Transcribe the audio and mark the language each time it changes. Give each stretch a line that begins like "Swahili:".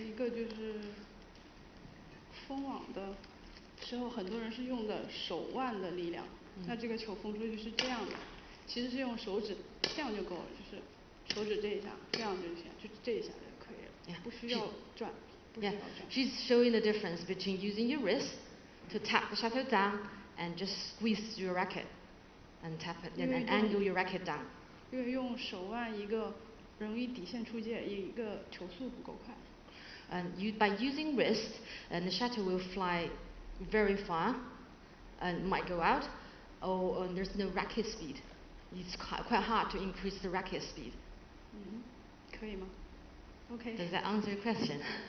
Chinese: 一个就是封网的时候，很多人是用的手腕的力量，那这个球封出去是这样的，其实是用手指这样就够了，就是手指这一下，这样就行，就这一下就可以了，不需要转。
English: Yeah, she's showing the difference between using your wrist to tap the shuttle down and just squeeze your racket and tap it and angle your racket down.
Chinese: 因为用手腕一个容易底线出界，一个球速不够快。
English: And by using wrist, and the shuttle will fly very far, and might go out, or there's no racket speed. It's quite hard to increase the racket speed.
Chinese: 可以吗 ？
English: OK. Does that answer your question?